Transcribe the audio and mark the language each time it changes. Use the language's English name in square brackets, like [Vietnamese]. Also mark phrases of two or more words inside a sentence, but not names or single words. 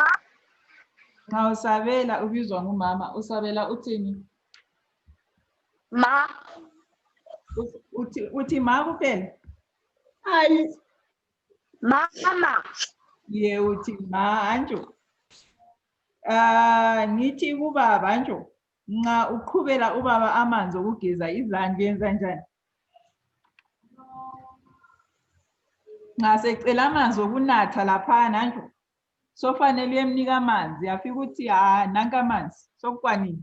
[North Ndebele] Nxa usabela ubizwa ngumama usabela uthini? Ma. Uthi ma kuphela? Mama. Ye uthi ma anjo. Ngithi kubaba anjo. Nxa uqhubela ubaba amanzi okugeza izandla yenza njani? Nxa secela amanzi okunatha laphana anjo. Sofanele uyemnika amanzi yafika ukuthi nanka amanzi sokwanini.